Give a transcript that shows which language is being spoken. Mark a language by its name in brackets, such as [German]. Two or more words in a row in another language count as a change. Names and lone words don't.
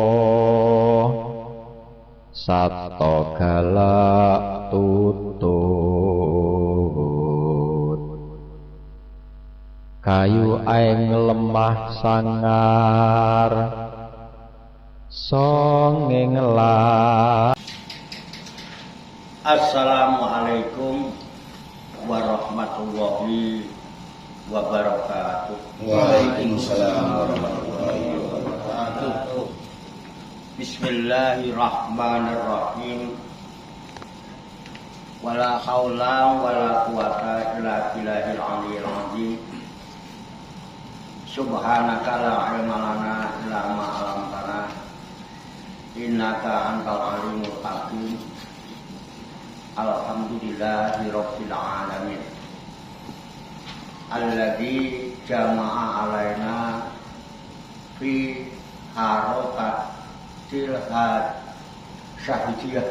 [Javanese] sato galak tutut kayu aeng lemah sangar songeng lah. [Arabic] السلام عليكم ورحمة الله وبركاته. وعليكم السلام ورحمة الله وبركاته. بسم الله الرحمن الرحيم. ولا حول ولا قوة إلا بالله العلي العظيم. سبحانك لا علم لنا إلا ما علمتنا. إنك أنت العليم الحكيم. الحمد لله رب العالمين. الذي جمع علينا في حركة تلهد شهيدية.